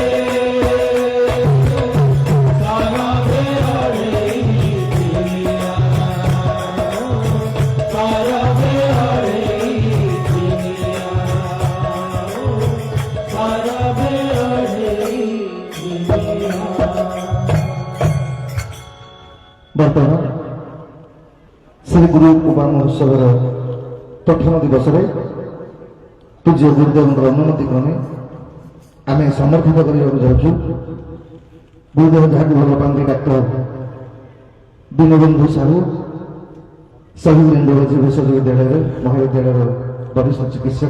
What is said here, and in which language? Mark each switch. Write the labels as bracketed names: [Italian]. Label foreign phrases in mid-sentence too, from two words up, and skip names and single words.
[Odia] সরবে অরেই দিনিয়া সরবে অরেই দিনিয়া সরবে অরেই দিনিয়া ବର୍ତ୍ତମାନ ଶ୍ରୀ ଗୁରୁ ଉପାନ ଉତ୍ସବର ପ୍ରଥମ ଦିବସରେ ପୂଜ୍ୟ ଗୁରୁଦେବଙ୍କର ଅନୁମତି କ୍ରମେ ଆମେ ସମର୍ଥିତ କରିବାକୁ ଯାଉଛୁ। ଗୁରୁଦେବ ଯାହାକୁ ଭଲ ପାଆନ୍ତି ଡାକ୍ତର ଦୀନବନ୍ଧୁ ସାହୁ ଶହୀଦ ରେଣ୍ଡୋଲୋଜି ବିଶ୍ୱବିଦ୍ୟାଳୟରେ ମହାବିଦ୍ୟାଳୟର ବରିଷ୍ଠ ଚିକିତ୍ସକ